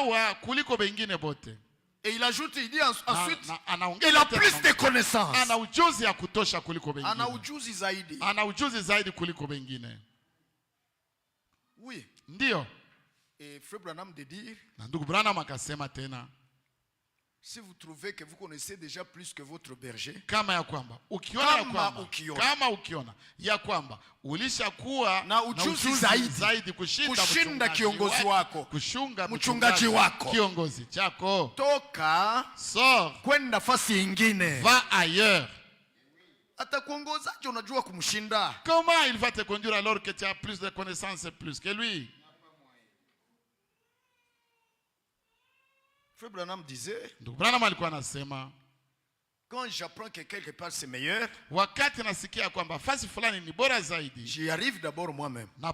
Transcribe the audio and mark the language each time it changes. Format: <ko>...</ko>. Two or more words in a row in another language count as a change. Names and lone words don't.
<fr>Et il ajoute, il dit ensuite, il a plus de connaissances. Oui. Et Frère Branham de dire, si vous trouvez que vous connaissez déjà plus que votre berger,</fr> <sw>kama ukiona ya kwamba ulishakuwa na ujuzi zaidi kushinda kiongozi wako, mchungaji wako, kiongozi chako, toka kwenda nafasi nyingine,</sw> <fr>va ailleurs.</fr> <sw>Atakuongozaje unajua kumshinda?</sw> <fr>Comment il va te conduire alors que tu as plus de connaissances plus que lui? Frère Branham disait, quand j'apprends que quelque part c'est meilleur, j'y arrive d'abord moi-même.</fr>